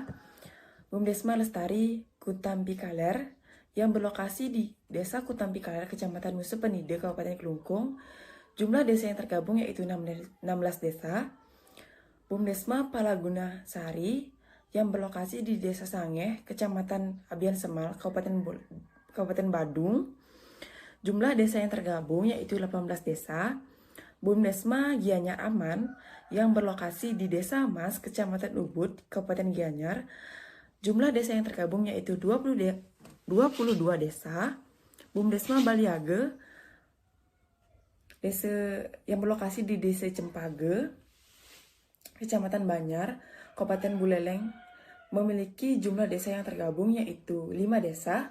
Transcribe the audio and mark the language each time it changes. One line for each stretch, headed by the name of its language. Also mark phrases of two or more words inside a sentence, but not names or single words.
Indonesian: BUMDesma Lestari Kutampi Kaler yang berlokasi di Desa Kutampi Kaler, Kecamatan Musuh Penide, Kabupaten Klungkung, Jumlah desa yang tergabung yaitu 16 desa. Bumdesma Palaguna Sari yang berlokasi di Desa Sangeh, Kecamatan Abian Semal, Kabupaten Badung. Jumlah desa yang tergabung yaitu 18 desa. Bumdesma Gianyar Aman yang berlokasi di Desa Mas, Kecamatan Ubud, Kabupaten Gianyar. Jumlah desa yang tergabung yaitu 22 desa. Bumdesma Baliage desa yang berlokasi di Desa Cempage, Kecamatan Banjar, Kabupaten Buleleng, memiliki jumlah desa yang tergabung yaitu 5 desa.